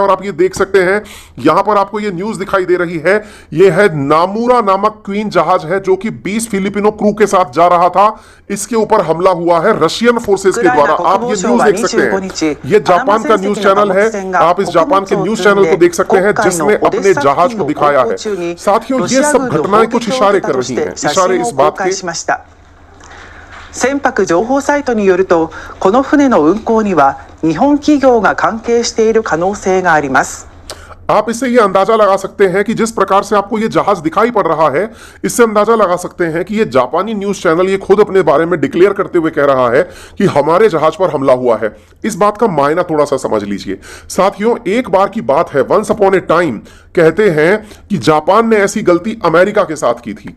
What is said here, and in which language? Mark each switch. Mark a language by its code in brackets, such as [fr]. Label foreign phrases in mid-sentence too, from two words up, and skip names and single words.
[hi] और आप ये देख सकते हैं यहां पर आपको ये न्यूज दिखाई दे रही है, ये है नामुरा नामक क्वीन जहाज है जो कि 20 [en] Filipino crew [hi] के साथ जा रहा था। इसके ऊपर हमला हुआ है [en] Russian forces [hi] के द्वारा। आप ये न्यूज देख सकते हैं, ये जापान का [en] news channel [hi] है। आप इस जापान के [en] news channel [hi] को देख सकते हैं जिसने अपने जहाज को दिखाया है। साथियों ये सब घटनाएं कुछ इशारे कर रही हैं, इशारे इस बात के। [ja] 船舶情報サイトによると、この船の運航には日本企業が関係している可能性があります。 [hi] आप इससे यह अंदाजा लगा सकते हैं कि जिस प्रकार से आपको यह जहाज दिखाई पड़ रहा है, इससे अंदाजा लगा सकते हैं कि यह जापानी [en] news channel [hi] ये खुद अपने बारे में डिक्लेयर करते हुए कह रहा है कि हमारे जहाज पर हमला हुआ है। इस बात का मायना थोड़ा सा समझ लीजिए साथियों। एक बार की बात है, [en] once upon a time [hi] कहते हैं कि जापान ने ऐसी गलती अमेरिका के साथ की थी।